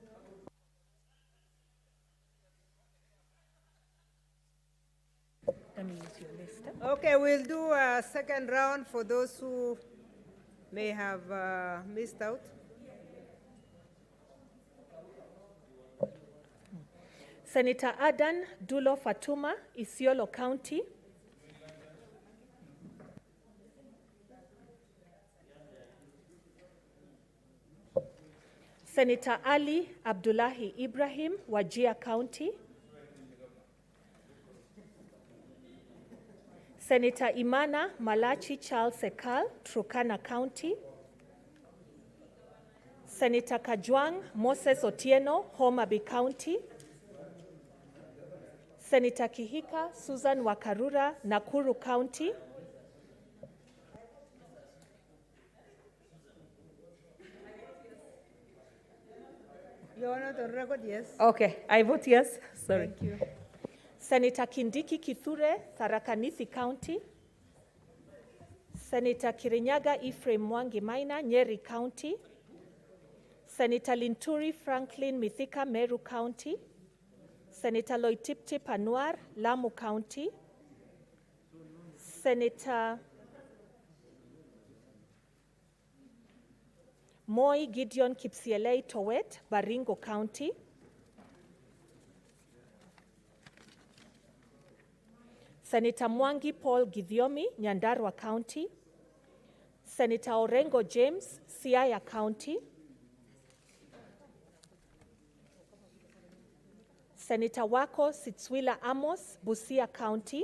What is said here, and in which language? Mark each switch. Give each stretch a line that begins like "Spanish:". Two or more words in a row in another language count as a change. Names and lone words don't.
English: Let me use your list. Okay, we'll do a second round for those who may have missed out. Senator Adan Dulo Fatuma, Isiolo County. Senator Ali Abdullahi Ibrahim, Wajir County. Senator Imana Malachi Charles Sekal, Turkana County. Senator Kajwang Moses Otieno, Homa Bay County. Senator Kihika Susan Wakarura, Nakuru County. You are not on record, yes? Okay, I vote yes. Sorry. Thank you. Senator Kindiki Kithure, Tharaka Nithi County. Senator Kirinyaga Ephraim Mwangi Maina, Nyeri County. Senator Linturi Franklin Mithika, Meru County. Senator Loitiptip Anwar, Lamu County. Senator Moi Gideon Kipsielei Towet, Baringo County. Senator Mwangi Paul Githiomi, Nyandarua County. Senator Orengo James, Siaya County. Senator Wako Sitswila Amos, Busia County.